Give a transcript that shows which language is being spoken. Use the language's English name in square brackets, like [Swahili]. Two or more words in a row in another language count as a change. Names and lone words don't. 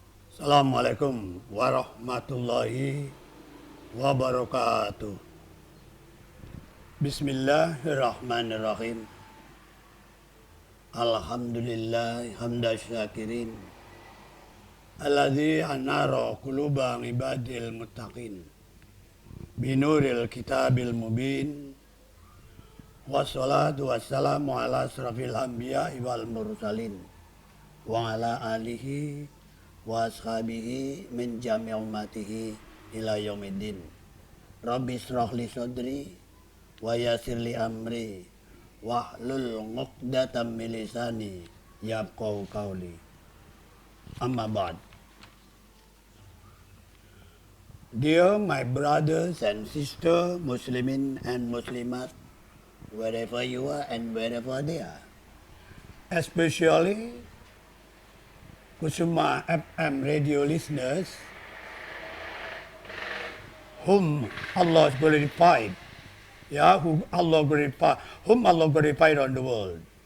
[Arabic] السلام عليكم ورحمة الله وبركاته. بسم الله الرحمن الرحيم. الحمد لله حمد الشاكرين. الذي أنار قلوب عباد المتقين. بنور الكتاب المبين. والصلاة والسلام على أشرف الأنبياء والمرسلين. وعلى آله وأصحابه من جميع أمته إلى يوم الدين. رب اشرح لي صدري ويسر لي أمري واحلل عقدة من لساني يفقهوا قولي. أما بعد. [English] Dear my brothers and sisters, Muslimin and Muslimat, wherever you are and wherever they are, especially Kusuma FM radio listeners, whom Allah glorified, whom Allah glorified on the world.